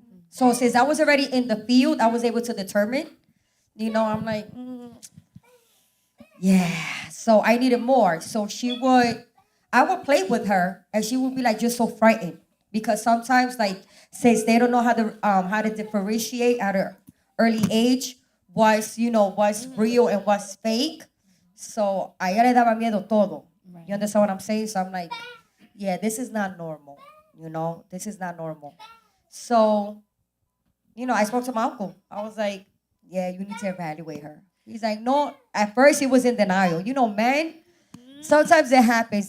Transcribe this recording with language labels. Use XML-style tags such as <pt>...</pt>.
<en>So since I was already in the field, I was able to determine, I'm like, yeah. So I needed more. So I would play with her and she would be like just so frightened. Because sometimes since they don't know how to differentiate at an early age what's real and what's fake.</en> <es>So a ella le daba miedo todo.</es> <en>Right. You understand what I'm saying? So I'm like, yeah, this is not normal. This is not normal. So, I spoke to my uncle. I was like, yeah, you need to evaluate her. He's like, no. At first he was in denial. Men, sometimes it happens.</en>